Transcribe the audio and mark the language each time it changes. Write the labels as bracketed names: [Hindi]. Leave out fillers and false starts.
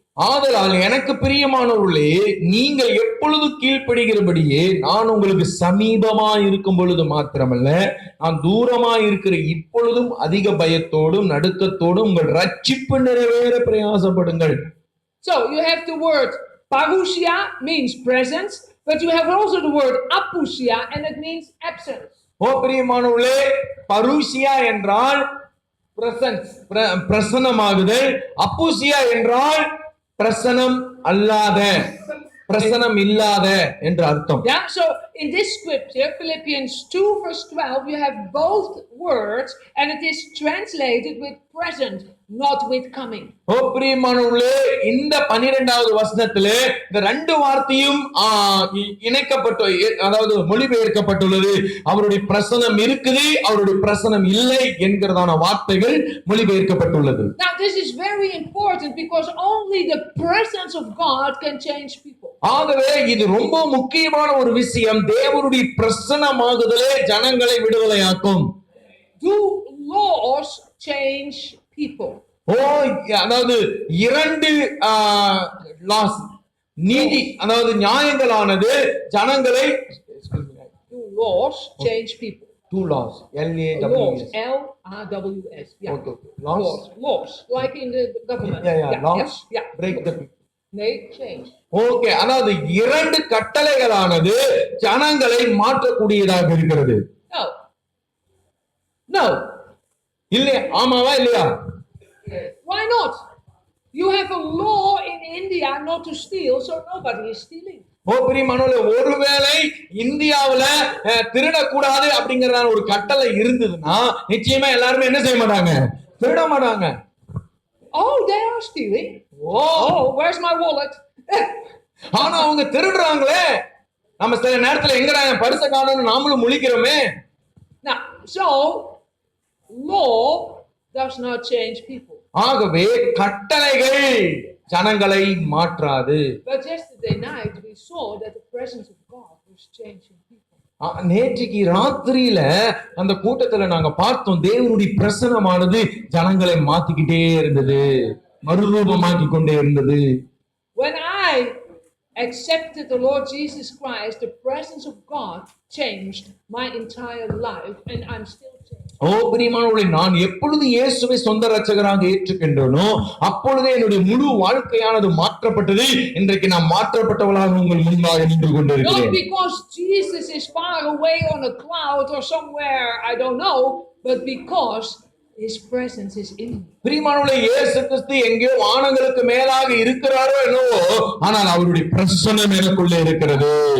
[Tamil] ஆதலால் எனக்கு பிரியமானவர்களே, நீங்கள் எப்பொழுது கீழ்ப்படுகிறபடியே நான் உங்களுக்கு சமீபமாய் இருக்கும் பொழுது மாத்திரமல்ல, நான் தூரமாய் இருக்கிற இப்பொழுதும் அதிக பயத்தோடும் நடுக்கத்தோடும் உங்கள் ரட்சிப்பு நிறைவேற பிரயாசப்படுங்கள். [English] So you have the word parousia means presence, but you have also the word apousia and it means absence. [Tamil] பிரியமானவர்களே, பருசியா என்றால் பிரசன்ஸ், பிரசன்னமாகுதல். அப்பூசியா என்றால் பிரசனம் அல்லாத, பிரசனம் இல்லாத என்று அர்த்தம். [English] Yeah, so in this scripture, Philippians 2 verse 12, you have both words and it is translated with present, not with coming. [Tamil] பிரியமானவர்களே, இந்த 12வது வசனத்திலே இந்த ரெண்டு வார்த்தையும் இணைக்கப்பட்டு, அதாவது மொழிபெயர்க்கப்பட்டுள்ளது. அவருடைய பிரசனம் இருக்குது, அவருடைய பிரசனம் இல்லை என்கிறதான வார்த்தைகள் மொழிபெயர்க்கப்பட்டுள்ளது. [English] Now this is very important because only the presence of God can change people. [Tamil] ஆகவே இது ரொம்ப முக்கியமான ஒரு விஷயம். தேவனுடைய பிரசன்னமாகுதலே ஜனங்களை விடுதலையாக்கும். [English] Do laws change people? [Tamil] அதாவது இரண்டு லாஸ், நீதி, அதாவது நியாயங்களானது ஜனங்களை [English] Do laws change people? Two laws. Laws. LAWS. LRWS. Yeah. Okay. Laws. Laws. Like in the government. Yeah. Laws. Yeah. Break the people. They change. [Tamil] Okay, அதாவது 2 கட்டளைகளானது ஜனங்களை மாற்றக்கூடியதாக இருக்கிறது. [English] No. [Tamil] இல்லையா? ஆமாவா இல்லையா? [English] Why not? You have a law in India not to steal, so nobody is stealing. [Tamil] பிரியமானவர்களே, ஒருவேளை இந்தியாவுல திருடக்கூடாது அப்படிங்கறதான ஒரு கட்டளை இருந்ததுன்னா நிச்சயமா எல்லாருமே என்ன செய்ய மாட்டாங்க? திருட மாட்டாங்க. [English] Oh, they are stealing. Oh, where's my wallet? [Tamil] ஆனா அவங்க திருடுறாங்களே. நம்ம சில நேரத்துல எங்கடா என் பர்ஸை காணோம்னு நாமளும் முழிக்கிறோமே. [English] Now, so law does not change people. [Tamil] ஆகவே கட்டளைகள் ஜனங்களை மாற்றாது. [English] But yesterday night we saw that the presence of God was changing people. [Tamil] நேற்றுக்கு ராத்திரியில அந்த கூட்டத்துல நாங்க பார்த்தோம், தேவனுடைய பிரசன்னமானது ஜனங்களை மாத்திக்கிட்டே இருந்தது, மறுரூபமாக்கி கொண்டே இருந்தது. [English] When I accepted the Lord Jesus Christ, the presence of God changed my entire life, and I'm still changed. [Tamil] பிரியமானவர்களே, நான் எப்பொழுது இயேசுவை சொந்த இரட்சகராக ஏற்றுக்கொண்டேனோ அப்பொழுதே என்னுடைய முழு வாழ்க்கையானது மாற்றப்பட்டது. இன்றைக்கு நான் மாற்றப்பட்டவளாக உங்கள் முன்பாக நின்று கொண்டிருக்கிறேன். [English] Not because Jesus is far away on a cloud or somewhere, I don't know, but because His presence is in me. [Tamil] பிரியமானவர்களே, இயேசு கிறிஸ்து எங்கேயோ வானங்களுக்கு மேலாக இருக்கிறாரோ என்னவோ, ஆனால் அவருடைய பிரசன்னம் எனக்குள்ளே இருக்கிறது.